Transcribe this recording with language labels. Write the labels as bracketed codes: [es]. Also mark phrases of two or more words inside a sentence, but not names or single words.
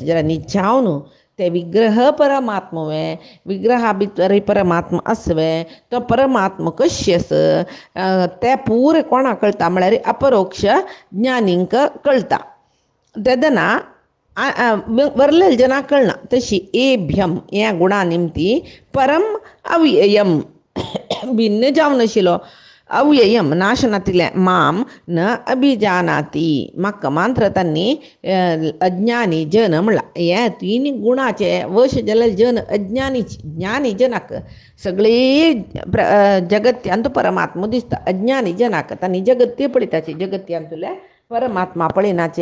[kok] जाल्यार न्ही ते विग्रह परमात्मवे विग्रहा भितर परमात्मा आसवे तो परमात्मा कशी आस ते पुरे कोणाक कळटा म्हळ्यार अपरोक्ष ज्ञानींक कळटा. तेदना वरलेल जनाक कळना. तशी एभ्यम ह्या गुणा निमती [sa] परम अव्ययम [kok] भिन्न जावन आशिल्लो अव्ययम नाशनातलें [sa] माम न अभिजानाती [kok] म्हाका मात्र तांणी अज्ञानी जन म्हणला. हे तीन गुणाचे वश जाल्यार जन ज्ञानी जनाक सगळे जगत्यान तो परमात्मा दिसता. अज्ञानी जनाक तांणी जगत्य पळयताची जगत्यान तुले परमात्मा पळयनाची.